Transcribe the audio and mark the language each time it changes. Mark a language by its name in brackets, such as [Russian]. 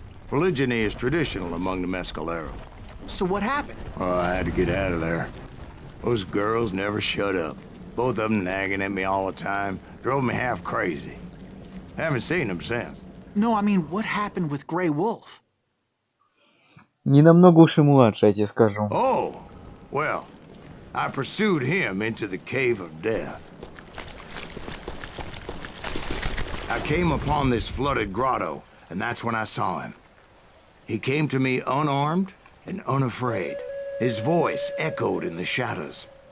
[English] Polygyny is traditional among the Mescalero. So what happened? Oh, I had to get out of there. Those girls never shut up. Both of them nagging at me all the time. Drove me half crazy. Haven't seen them since. No, I mean, what happened with Grey Wolf? [Russian] Не намного уж и младше, я тебе скажу. [English] Oh, well, I pursued him into the Cave of Death. I came upon this flooded grotto, and that's when I saw him. He came to me unarmed and unafraid. His voice echoed in the shadows.